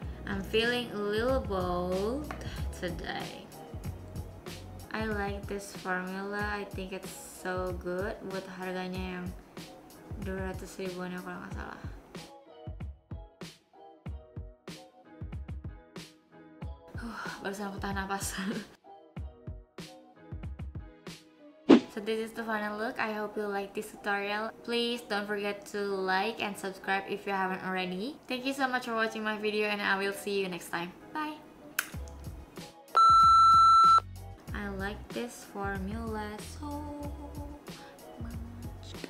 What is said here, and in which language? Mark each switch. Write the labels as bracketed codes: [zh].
[en] I'm feeling a little bold today. I like this formula. I think it's so good. [id] Buat harganya yang 200 ribuan ya kalau nggak salah. Barusan aku tahan napas. [en] So this is the final look. I hope you like this tutorial. Please don't forget to like and subscribe if you haven't already. Thank you so much for watching my video and I will see you next time. Bye! I like this formula so much.